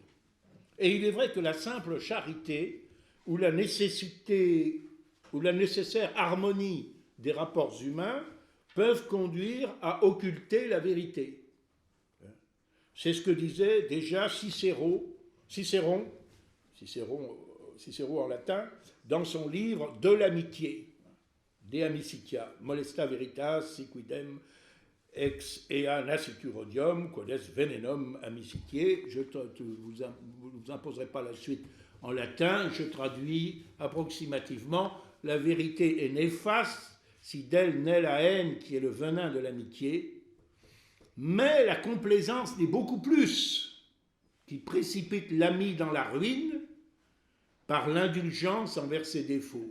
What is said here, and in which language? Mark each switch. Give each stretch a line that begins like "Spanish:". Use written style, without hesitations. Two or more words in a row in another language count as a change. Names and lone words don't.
French: Et il est vrai que la simple charité ou la nécessaire harmonie des rapports humains peuvent conduire à occulter la vérité. C'est ce que disait déjà Cicéron en latin, dans son livre De l'amitié,
Latin: De amicitia, molesta veritas siquidem ex ea nascitur odium, quod est venenum amicitiae.
French: Je ne vous imposerai pas la suite en latin, je traduis approximativement: la vérité est néfaste si d'elle naît la haine qui est le venin de l'amitié, mais la complaisance n'est beaucoup plus, qui précipite l'ami dans la ruine par l'indulgence envers ses défauts.